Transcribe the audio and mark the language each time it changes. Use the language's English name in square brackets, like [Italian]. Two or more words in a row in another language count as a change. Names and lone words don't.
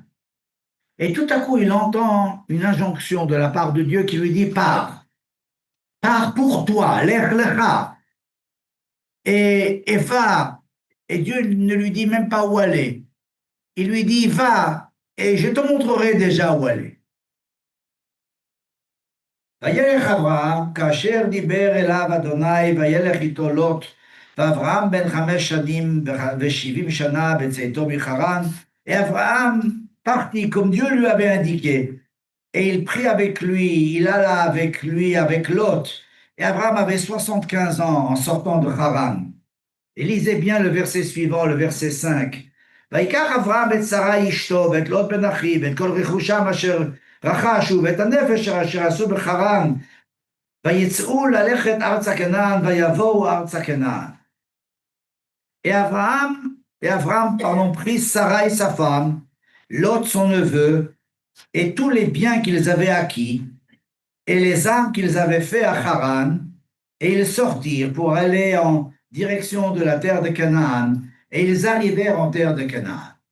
[French] Et tout à coup, il entend une injonction de la part de Dieu qui lui dit, pars pour toi, [Hebrew] לך לך, [French] et va. Et Dieu ne lui dit même pas où aller. Il lui dit, va, et je te montrerai déjà où aller. [Hebrew] וילך אברהם, כאשר דיבר אליו אדוני, וילך איתו לוט, ואברהם בן 5 שנים ו70 שנה בצאתו מחרן, [French] et Abraham partit comme Dieu lui avait indiqué, et il prit avec lui, il alla avec lui, avec Lot, et Abraham avait 75 ans en sortant de Haran. Et lisez bien le verset suivant, le verset 5. [Hebrew] ויקח אברהם את שרה אשתו, ואת לוט בן אחיו, ואת כל רכושם אשר רכשו, ואת הנפש אשר עשו בחרן, ויצאו ללכת ארצה כנען, ויבואו ארצה כנען. [French] Et Abraham, pardon, prit Sarai sa femme, Lot son neveu, et tous les biens qu'ils avaient acquis, et les âmes qu'ils avaient fait à Haran, et ils sortirent pour aller en direction de la terre de Canaan, et ils arrivèrent en terre de Canaan.